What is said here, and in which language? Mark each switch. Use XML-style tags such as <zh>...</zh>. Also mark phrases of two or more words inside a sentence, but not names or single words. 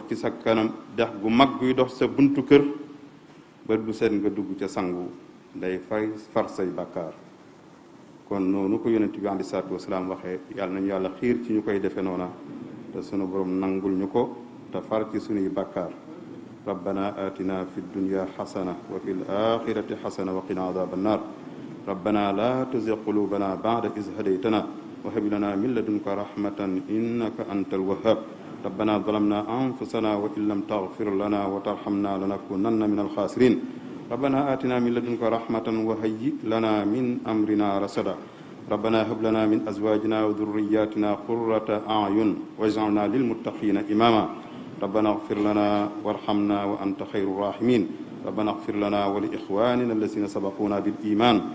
<wo>ci sa kanam dex gu mag guy dox sa buntu kër bët bu set nga dugg ca sangu day far say bàkkaar kon noonu ko yonent bi</wo> <ar>عليه الصلاة والسلام</ar> <wo>waxee yàlla nañu yàlla xiir ci ñu koy defe noona te sunu borom nangul ñu ko te far ci sunuy bàkkaar</wo> <ar>ربنا آتنا في الدنيا حسنة و في الآخرة حسنة وقنا عذاب النار ربنا لا تزغ قلوبنا بعد إذ هديتنا وهب لنا من لدنك رحمة إنك أنت الوهاب ربنا ظلمنا أنفسنا وإن لم تغفر لنا وترحمنا لنكونن من الخاسرين ربنا آتنا من لدنك رحمة وهيئ لنا من أمرنا رشدا ربنا هب لنا من أزواجنا وذرياتنا قرة أعين واجعلنا للمتقين إماما ربنا اغفر لنا وارحمنا وأنت خير الراحمين ربنا اغفر لنا ولإخواننا الذين سبقونا بالإيمان</ar>